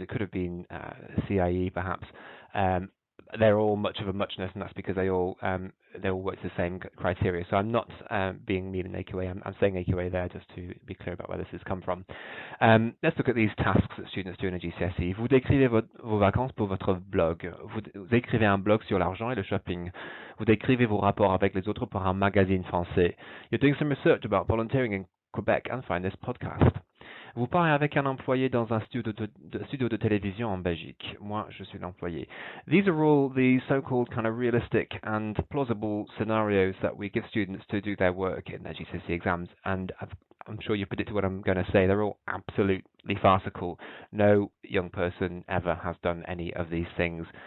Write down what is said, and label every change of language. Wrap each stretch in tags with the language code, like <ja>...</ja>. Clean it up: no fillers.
<en>It could have been CIE, perhaps. They're all much of a muchness, and that's because they all work to the same criteria. So I'm not being mean in AQA. I'm saying AQA there just to be clear about where this has come from. Let's look at these tasks that students do in a GCSE.</en> <fr>Vous décrivez vos vacances pour votre blog. Vous écrivez un blog sur l'argent et le shopping. Vous décrivez vos rapports avec les autres pour un magazine français.</fr> <en>You're doing some research about volunteering in Quebec and find this podcast.</en> <fr>Vous parlez avec un employé dans un studio de télévision en Belgique. Moi, je suis l'employé.</fr> <en>These are all the so-called kind of realistic and plausible scenarios that we give students to do their work in their GCSE exams. And I'm sure you predicted what I'm going to say. They're all absolutely farcical. No young person ever has done any of these things.</en>